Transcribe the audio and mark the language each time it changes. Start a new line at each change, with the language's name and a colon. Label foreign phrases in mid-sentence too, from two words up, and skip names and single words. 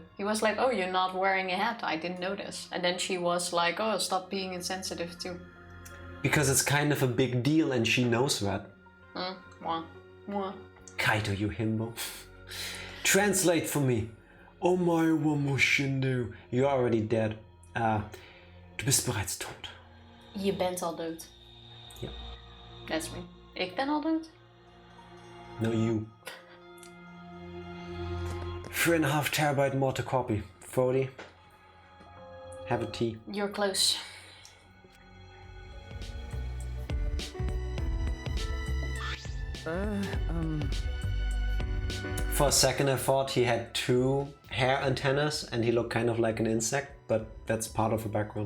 English: He was like, oh, you're not wearing a hat, I didn't notice. And then she was like, oh, stop being insensitive too. Because it's kind of a big deal and she knows that. Mwah. Mwah. Kaito, you himbo. Translate for me.
Japanese: お前はもう死んでる.
English: You're already dead.
German: Du bist bereits tot.
Dutch: Je bent al dood. Ja.
English: That's me.
Dutch: Ik ben al dood?
English: No, you. 3.5 terabyte more to copy. 40. Have a tea. You're close. For a second I thought he had 2 hair antennas and he looked kind of like an insect, but that's part of the background.